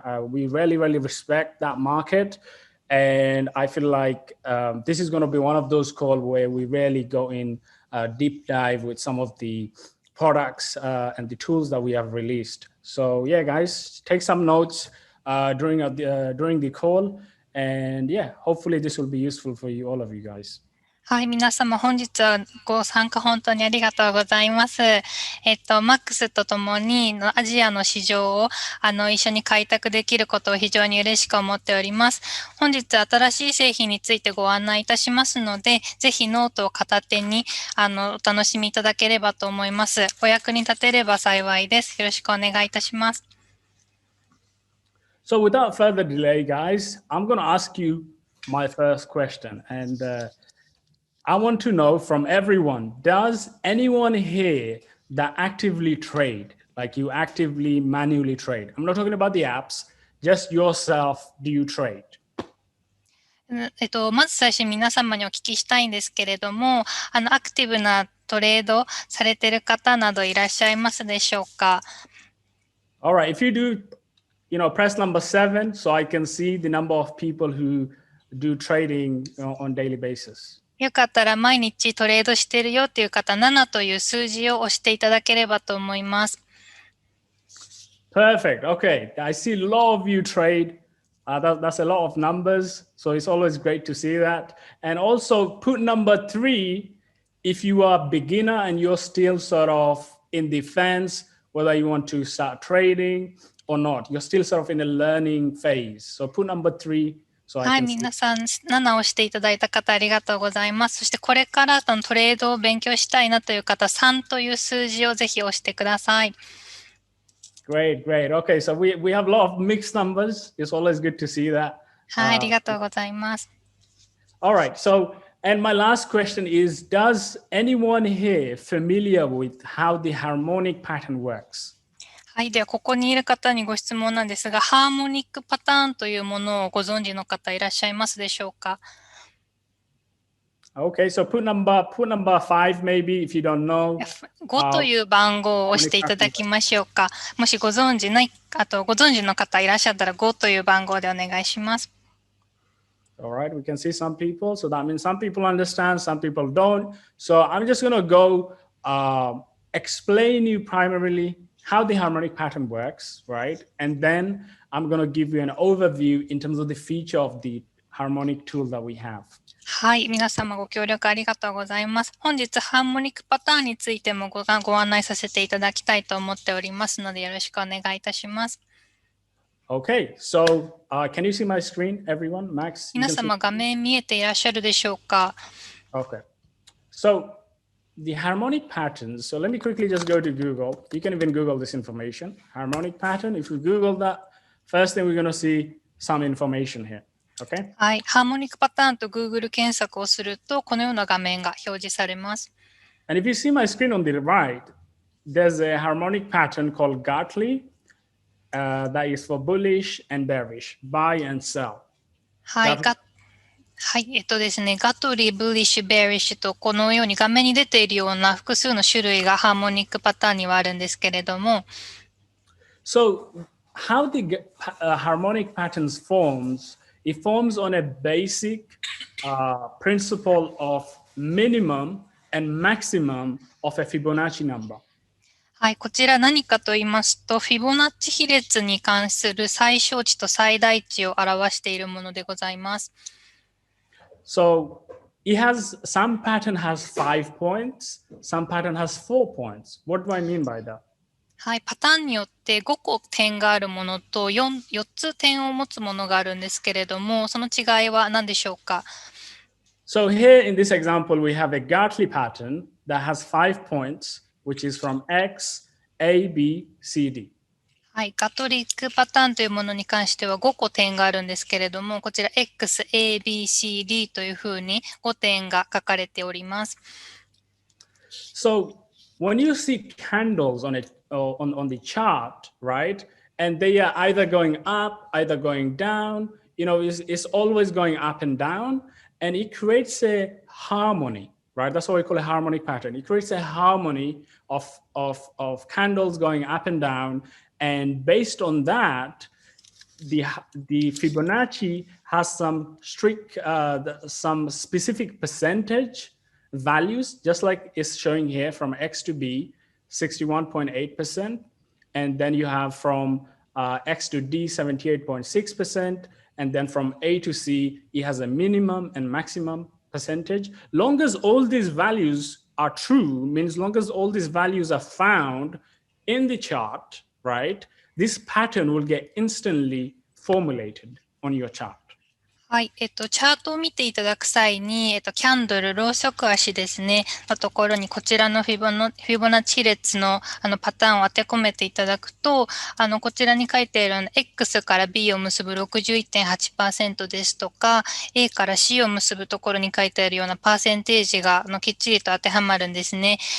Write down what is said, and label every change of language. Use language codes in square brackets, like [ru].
[en] We really respect that market. And I feel like this is going to be one of those calls where we really go in deep dive with some of the products and the tools that we have released. So yeah, guys, take some notes during the call. And yeah, hopefully this will be useful for you, all of you guys. [ja] はい、皆様本日はご参加本当にありがとうございます。マックスとともにアジアの市場を一緒に開拓できることを非常に嬉しく思っております。本日新しい製品についてご案内いたしますので、ぜひノートを片手にお楽しみいただければと思います。お役に立てれば幸いです。よろしくお願いいたします。 [en] So without further delay, guys, I'm going to ask you my first question. And I want to know from everyone, does anyone here that actively trade, like you actively manually trade? I'm not talking about the apps, just yourself, do you trade? [ja] まず最初に皆様にお聞きしたいんですけれども、アクティブなトレードされている方などいらっしゃいますでしょうか？ [en] All right, if you do, press number 7 so I can see the number of people who do trading on daily basis. [ja] よかったら毎日トレードしてるよっていう方、7という数字を押していただければと思います。 [en] Perfect. Okay. I see a lot of you trade. That's a lot of numbers. So it's always great to see that. And also put number 3, if you are a beginner and you're still sort of in the fence, whether you want to start trading or not, you're still sort of in a learning phase. So put number 3. [ja] はい、皆さん、7をしていただいた方ありがとうございます。そしてこれからトレードを勉強したいなという方、3という数字をぜひ押してください。 [en] Great. Okay, so we have a lot of mixed numbers. It's always good to see that. [ja] はい、ありがとうございます。 [en] All right, so, and my last question is, does anyone here familiar with how the harmonic pattern works? [ja] はい。では、ここにいる方にご質問なんですが、ハーモニックパターンというものをご存知の方いらっしゃいますでしょうか？ [en] Okay, so put number 5 maybe if you don't know. [ja] 5という番号を押していただきましょうか。もしご存知の方いらっしゃったら5という番号でお願いします。 [en] All right, we can see some people. So that means some people understand, some people don't. So I'm just going to go explain you primarily how the harmonic pattern works, right? And then I'm going to give you an overview in terms of the feature of the harmonic tool that we have. [ja] はい。皆様ご協力ありがとうございます。本日、ハーモニックパターンについてもご案内させていただきたいと思っておりますので、よろしくお願いいたします。 [en] Okay, so can you see my screen, everyone? Max? [ja] 皆様、画面見えていらっしゃるでしょうか？ [en] Okay. So the harmonic patterns, so let me quickly just go to Google. You can even Google this information. Harmonic pattern, if you Google that, first thing we're going to see some information here. Okay? [ja] はい。ハーモニックパターンと Google 検索をすると、このような画面が表示されます。 [en] And if you see my screen on the right, there's a harmonic pattern called Gartley that is for bullish and bearish, buy and sell. [ja] はい。ですね、ガトリー、ブリッシュ、ベリッシュとこのように画面に出ているような複数の種類がハーモニックパターンにはあるんですけれども。 [en] So how the harmonic patterns forms, it forms on a basic principle of minimum and maximum of a Fibonacci number. [ja] はい、こちら何かと言いますと、フィボナッチ比率に関する最小値と最大値を表しているものでございます。 [en] So some pattern has 5 points, some pattern has 4 points. What do I mean by that? [ja] はい、パターンによって5個点があるものと4つ点を持つものがあるんですけれども、その違いは何でしょうか？ [en] So here in this example, we have a Gartley pattern that has 5 points, which is from X, A, B, C, D. [ja] はい、ガトリックパターンというものに関しては5個点があるんですけれども、こちら X、A、B、C、D というふうに5点が書かれております。 [en] So when you see candles on it on the chart, right, and they are either going up, either going down, it's always going up and down, and it creates a harmony, right? That's what we call a harmonic pattern. It creates a harmony of candles going up and down, and based on that, the Fibonacci has some some specific percentage values, just like it's showing here from X to B, 61.8%. And then you have from X to D, 78.6%. And then from A to C, it has a minimum and maximum percentage. Long as all these values are true, means long as all these values are found in the chart, right? This pattern will get instantly formulated on your chart. [ja] はい。チャートを見ていただく際に、キャンドル、ろうそく足ですね、のところにこちらのフィボナッチ比列の、パターンを当て込めていただくと、こちらに書いているX から B を結ぶ 61.8% ですとか、A から C を結ぶところに書いてあるようなパーセンテージが、きっちりと当てはまるんですね。